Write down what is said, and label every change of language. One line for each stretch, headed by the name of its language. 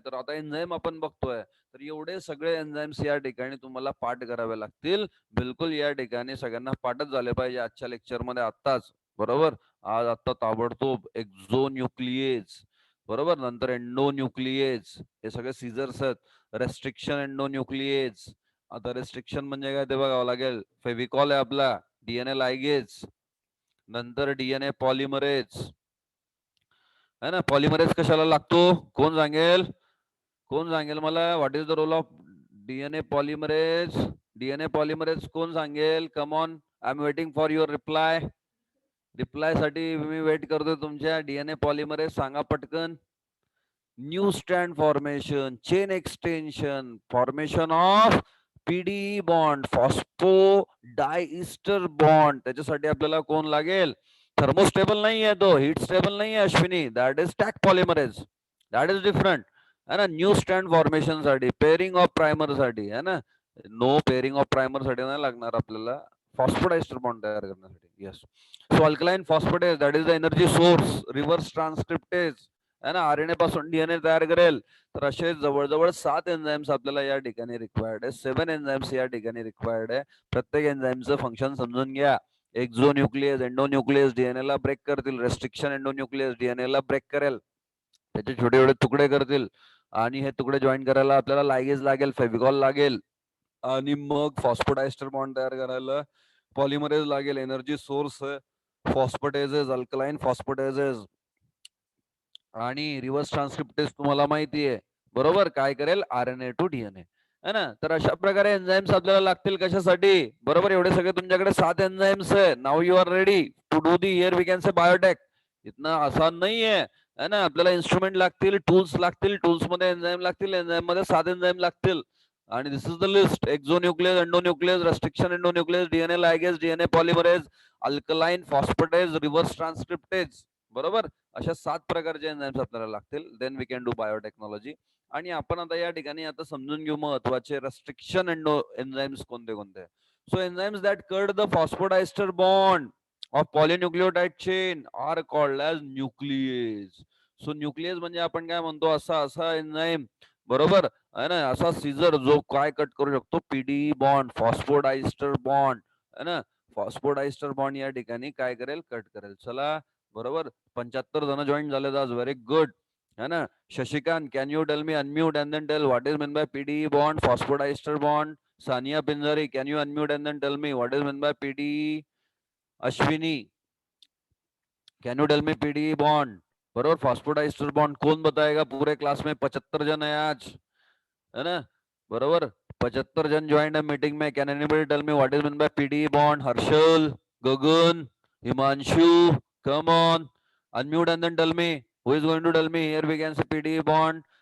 Marathi: तर आता एन्झाईम आपण बघतोय. तर एवढे सगळे एन्झाईम्स या ठिकाणी तुम्हाला पाठ करावे लागतील. बिलकुल या ठिकाणी सगळ्यांना पाठच झाले पाहिजे आजच्या लेक्चरमध्ये आत्ताच. बरोबर. आज आत्ता ताबडतोब एक्झोन्यूक्लिएज, बरोबर, नंतर एंडोन्यूक्लिएज, हे सगळे सीझर्स आहेत. Restriction endonuclease. आता रेस्ट्रिक्शन म्हणजे काय ते बघावं लागेल. फेविकॉल आहे आपला, डीएनए लायगेज, नंतर डीएनए पॉलिमरेज. है ना? पॉलिमरेज कशाला लागतो? कोण सांगेल? कोण सांगेल मला?
English: What is the role of DNA polymerase?
Marathi: DNA polymerase कोण सांगेल?
English: Come on, I am waiting for your reply.
Marathi: Reply साठी मी वेट करतोय तुमच्या. डीएनए पॉलिमरेज सांगा पटकन.
English: New strand formation, chain extension, formation of PD bond, phosphodiester bond.
Marathi: त्याच्यासाठी आपल्याला कोण लागेल? थर्मोस्टेबल नाही आहे तो, हीट स्टेबल नाही आहे Ashwini,
English: That is stack polymerase, that is different.
Marathi: है ना? न्यू स्ट्रँड फॉर्मेशन साठी, पेअरिंग ऑफ प्रायमर साठी, है ना? नो, पेअरिंग ऑफ प्रायमर साठी नाही लागणार आपल्याला, फॉस्फोडायस्टर बॉन्ड तयार करण्यासाठी. Yes.
English: so alkaline phosphatase that is the energy source,
Marathi: reverse transcriptase आहे ना, आरएनए पासून डीएनए तयार करेल. तर असे जवळजवळ 7 एन्झाईम्स आपल्याला या ठिकाणी रिक्वायर्ड आहे. 7 एन्झाईम्स या ठिकाणी रिक्वायर्ड आहे. प्रत्येक एन्झाईमचं फंक्शन समजून घ्या. एक्झोन्यूक्लियस, एंडोन्यूक्लियस डीएनए ला ब्रेक करतील. रेस्ट्रिक्शन एंडोन्यूक्लियस डीएनए ला ब्रेक करेल. त्याचे छोटे छोटे तुकडे करतील आणि हे तुकडे जॉईन करायला आपल्याला लायगेज लागेल, फेविकॉल लागेल आणि मग फॉस्फोडायस्टर बॉन्ड तयार करायला पॉलिमरेज लागेल. एनर्जी सोर्स फॉस्फेटेजेस, अल्कलाइन फॉस्फेटेजेस आणि रिव्हर्स ट्रान्सक्रिप्टेज तुम्हाला माहिती आहे बरोबर, काय करेल आरएनए टू डीएनए है ना. तर अशा प्रकारे एन्झाईम्स आपल्याला लागतील कशासाठी बरोबर. एवढे सगळे तुमच्याकडे 7 एन्झाईम्स आहे.
English: Now you are ready to do the here we can say biotech.
Hindi: इतना आसान
Marathi: नाही आहे ना. आपल्याला इन्स्ट्रुमेंट लागतील, टूल्स लागतील, टूल्स मध्ये एन्झाईम लागतील, एन्झाईम मध्ये 7 एन्झाईम लागतील. आणि
English: This is the list.
Marathi: एक्झोन्यूक्लियस, endonuclease, restriction endonuclease, DNA लायगेज, DNA polymerase, alkaline phosphatase, reverse transcriptase बरोबर. अशा 7 प्रकारचे एन्झाईम्स आपल्याला लागतील.
English: Then we can do biotechnology.
Marathi: आणि आपण आता या ठिकाणी आता समजून घेऊ महत्वाचे रेस्ट्रिक्शन एन्झाईम्स कोणते कोणते.
English: So enzymes that cut the phosphodiester bond of polynucleotide chain are called as nuclease.
Marathi: So nucleus म्हणजे आपण काय म्हणतो, असा असा एन्झाईम बरोबर आहे ना, असा सीझर जो काय कट करू शकतो, पीडीई बॉन्ड, फॉस्फोडायस्टर बॉन्ड है ना. फॉस्फोडायस्टर बॉन्ड या ठिकाणी काय करेल, कट करेल. चला बरोबर, 75 जण जॉईन झाले आज,
English: very good
Marathi: है ना.
English: Shashikant, can you tell me unmute and then tell what is mean by PDE bond, phosphodiester bond. Sania Pinjari, can you unmute and then tell me what is mean by PDE.
Hindi: Ashwini,
English: can you tell me
Hindi: PDE bond बरोबर, phosphodiester bond कौन बताएगा पूरे class में. 75 जन है आज है ना बरोबर. 75 जन ज्वाइंड है मीटिंग में.
English: Can anybody tell me what is mean by PDE bond. Harshal, Gagan, Himanshu, come on unmute and then tell me who is going to tell me here we can say PDE bond.